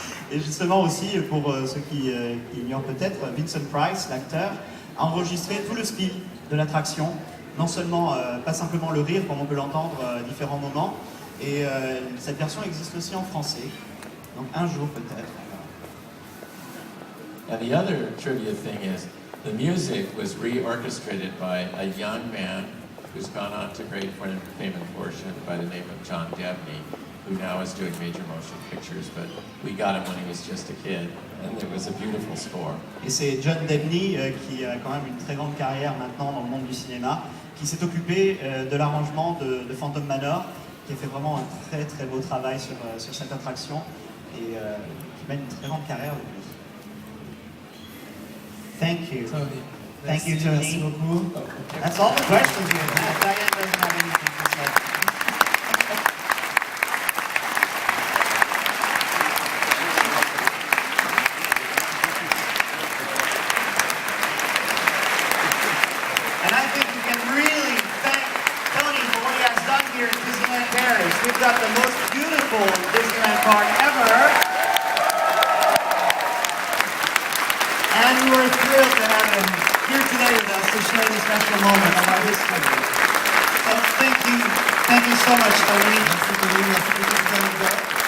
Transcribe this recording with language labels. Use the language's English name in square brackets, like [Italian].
[French] Et justement aussi, pour ceux qui ignorent peut-être, Vincent Price, l'acteur, a enregistré tout le speed de l'attraction non seulement, pas simplement le rire, comme on peut l'entendre à différents moments, et cette version existe aussi en français, donc un jour peut-être. [English] And the other trivia thing is, the music was re-orchestrated by a young man who's gone on to great fame and fortune by the name of John Debney, who now is doing major motion pictures, but we got him when he was just a kid, and it was a beautiful score. [French] Et c'est John Debney, qui a quand même une très grande carrière maintenant dans le monde du cinéma, qui s'est occupé de l'arrangement de Phantom Manor, qui a fait vraiment un très très beau travail sur cette attraction, et qui mène une très grande carrière depuis. [English] Thank you. Tony. Thank you, [French] Merci Tony. beaucoup. [English] That's all the questions we have. Diane doesn't have anything to say. And I think we can really thank Tony for what he has done here at Disneyland Paris. We've got the most beautiful Disneyland park ever. And we're thrilled to have him here today with us to share this special moment of our history. So thank you so much, Tony. [French] Merci Tony, merci beaucoup pour cette anecdote.